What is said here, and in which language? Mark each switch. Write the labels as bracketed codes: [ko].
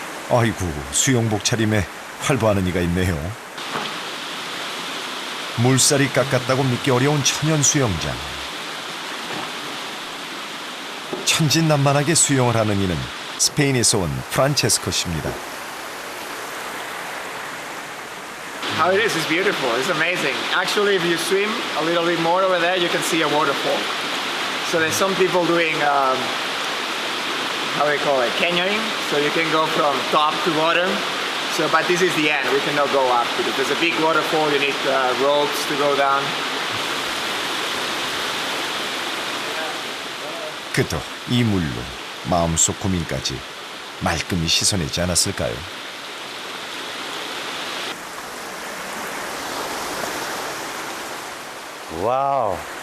[ko] 아이고, 수영복 차림에 활보하는 이가 있네요. 물살이 깎았다고 믿기 어려운 천연 수영장. 천진난만하게 수영을 하는 이는 스페인에서 온 프란체스코 씨입니다. [en] How it is beautiful. It's amazing. Actually, if you swim a little bit more over there, you can see a waterfall. So there's some people doing, how do you call it, canyoning. So you can go from top to bottom. So, but this is the end. We cannot go up because there's a big waterfall. You need ropes to go down. [ko] 그도 이 물로 마음속 고민까지 말끔히 씻어내지 않았을까요? 와우.